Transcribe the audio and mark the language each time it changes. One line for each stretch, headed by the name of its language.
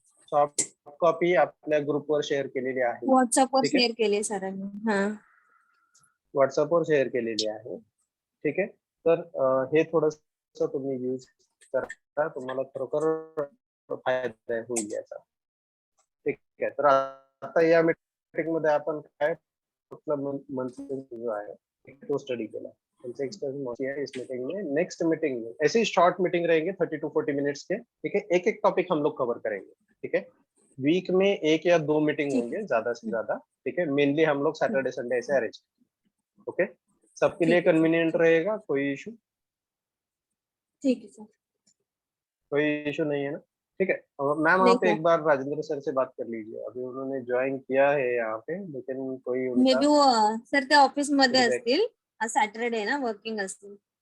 Marathi: Soft copy आपल्या ग्रुपवर share केलेली आहे, व्हॉट्सअपवर ठीक आहे. शेअर केले सरांनी. हा व्हॉट्सअपवर शेअर केलेली आहे, ठीक आहे. तर हे थोडस तुम्ही यूज करा, तुम्हाला खरोखर फायदा होईल याचा, ठीक आहे. तर आता या मीटिंग मध्ये आपण काय मंथली जो आहे तो स्टडी केला,
Hindi: इस मीटिंग में, नेक्स्ट मीटिंग में ऐसे ही शॉर्ट मीटिंग रहेंगे 30 to 40 मिनट्स के, ठीक है. एक एक टॉपिक हम लोग कवर करेंगे, ठीक है. वीक में 1 या 2 मीटिंग ठीक होंगे ज्यादा से ज्यादा, ठीक है. मेनली हम लोग सैटरडे संडे ऐसे अरेंज, ओके. सबके लिए ठीक है, कन्वीनियंट रहेगा, कोई इशू? ठीक है सर. कोई इशू नहीं है ना, ठीक है. मैम नहीं आप सर. एक बार राजेंद्र सर से बात कर लीजिए, अभी उन्होंने ज्वाइन किया है यहाँ पे, लेकिन कोई मे उनका
Marathi: बी वो सर ते ऑफिस मध्ये
English: feedback-
Marathi: असतील. आज सॅटरडे ना, वर्किंग असतील,